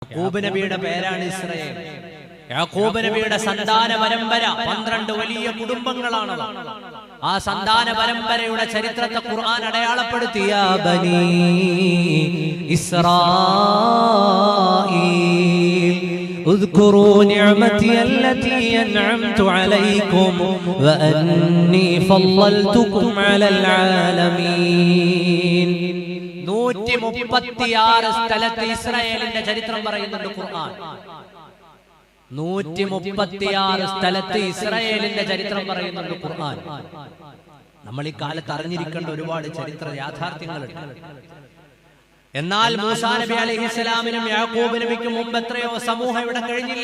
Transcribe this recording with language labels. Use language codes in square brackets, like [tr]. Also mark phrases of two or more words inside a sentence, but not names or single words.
[ml] യാക്കൂബ് നബിയുടെ പേരാണ് ഇസ്രായേൽ. യാക്കൂബ് നബിയുടെ സന്താന പരമ്പര 12 വലിയ കുടുംബങ്ങളാണ്. ആ സന്താന പരമ്പരയുടെ ചരിത്രത്തെ ഖുർആൻ അടയാളപ്പെടുത്തി. [ar] يا بني إسرائيل اذكروا نعمتي التي أنعمت عليكم وأني فضلتكم على العالمين. [ml] 136 സ്ഥലത്ത് ഇസ്രായേലിന്റെ ചരിത്രം പറയുന്നുണ്ട് ഖുർആൻ. 136 സ്ഥലത്ത് ഇസ്രായേലിന്റെ ചരിത്രം പറയുന്നുണ്ട് ഖുർആൻ. നമ്മൾ ഈ കാലത്ത് അറിഞ്ഞിരിക്കേണ്ട ഒരുപാട് ചരിത്ര യാഥാർത്ഥ്യങ്ങളുണ്ട്. എന്നാൽ മൂസാ നബി അലൈഹിസ്സലാമിനും യാക്കൂബ് നബിക്കും മുമ്പ് എത്രയോ സമൂഹം ഇവിടെ കഴിഞ്ഞില്ലേ?